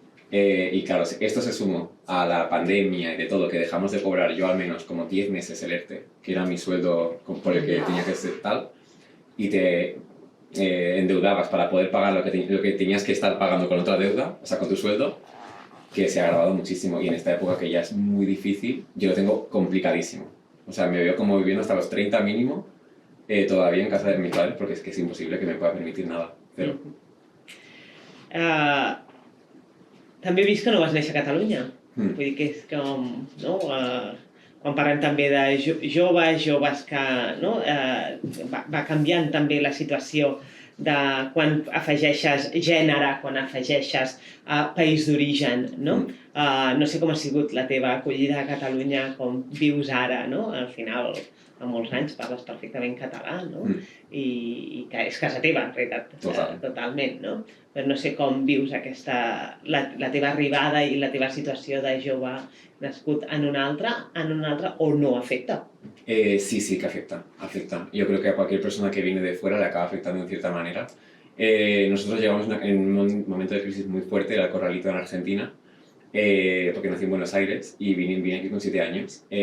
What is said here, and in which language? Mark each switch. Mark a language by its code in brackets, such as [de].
[es] Y claro, esto se sumó a la pandemia y de todo, que dejamos de cobrar yo al menos como 10 meses el ERTE, que era mi sueldo por el que tenía que ser tal, y te endeudabas para poder pagar lo que tenías que estar pagando con otra deuda, o sea, con tu sueldo, que se ha agravado muchísimo. Y en esta época que ya es muy difícil, yo lo tengo complicadísimo. O sea, me veo como viviendo hasta los 30 mínimo, todavía en casa de mis padres, porque es que es imposible que me pueda permitir nada. Cero. [ca] També he vist que no vas néixer a Catalunya. Vull dir que és com... No? Quan parlem també de joves que... No? Va canviant també la situació de quan afegeixes gènere, quan afegeixes país d'origen, no? No sé com ha sigut la teva acollida a Catalunya, com vius ara, no? Al final, fa molts anys parles perfectament català, no? I que és casa teva, en realitat, totalment, no? Però no sé com vius la teva arribada i la teva situació de jove nascut en un altre o no afecta. [es] Sí que afecta. Yo creo que a cualquier persona que viene de fuera le acaba afectando en cierta manera. Nosotros llegamos en un momento de crisis muy fuerte, era el Corralito en Argentina, porque nací en Buenos Aires y vine aquí con 7 años.